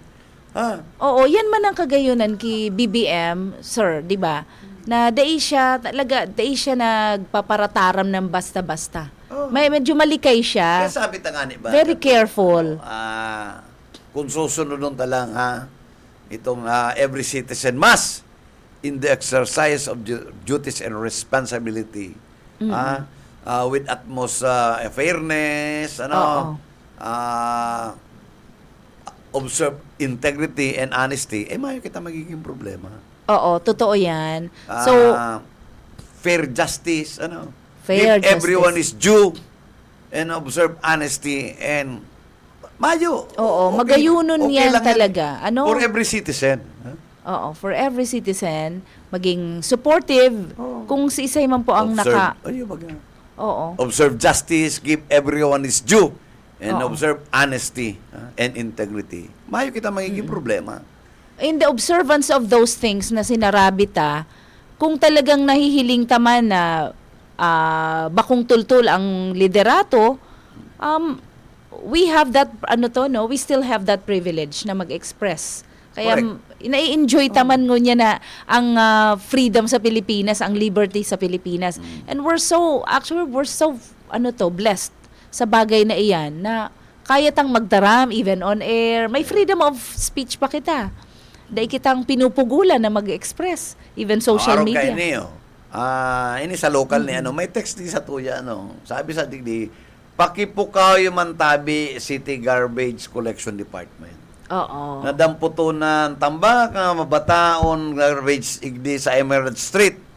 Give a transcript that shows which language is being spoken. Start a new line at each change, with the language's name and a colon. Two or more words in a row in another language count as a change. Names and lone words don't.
Bikol: Oo, yan man ang kagayunan ki BBM, sir, 'di ba? Na dai siya nagpaparataram ng basta-basta. May medyo malikay siya. Kaya sabi ta nga ni ba?
English: Very careful.
Bikol: Kung susunod nun talang itong
English: every citizen must in the exercise of duties and responsibility with utmost fairness, observe integrity and honesty,
Bikol: mayo kita magiging problema. Oo, totoo yan.
English: So, Fair justice, Fair give everyone justice. is due and observe honesty and mayo.
Bikol: Oo, magayunon yan talaga.
English: For every citizen. oo, for every citizen,
Bikol: maging supportive kung si isay man po ang Oo.
English: Observe justice, give everyone is due, and
Bikol: Oo.
English: observe honesty and integrity.
Bikol: Mayo kita magiging problema.
English: In the observance of those things
Bikol: na sinarabita, kung talagang nahihiling taman na bakong tultul ang liderato,
English: we have that, we still have that privilege
Bikol: na mag-express. Kaya nai-enjoy taman ngo niya na ang freedom sa Pilipinas, ang liberty sa Pilipinas.
English: And we're so blessed
Bikol: sa bagay na iyan na kaya tang magdaram
English: even on air.
Bikol: May
English: freedom of speech
Bikol: pa kita. Dahil kitang pinupugulan na mag-express
English: even social
Bikol: Araw media. kayo niyo. Ini sa local ni may text di sa tuya Sabi sa digdi, pakipukaw yung Mantabi City
English: Garbage Collection Department.
Bikol: Oo. Nadamputunan tambak nga mabataon garbage igdi sa Emerald Street.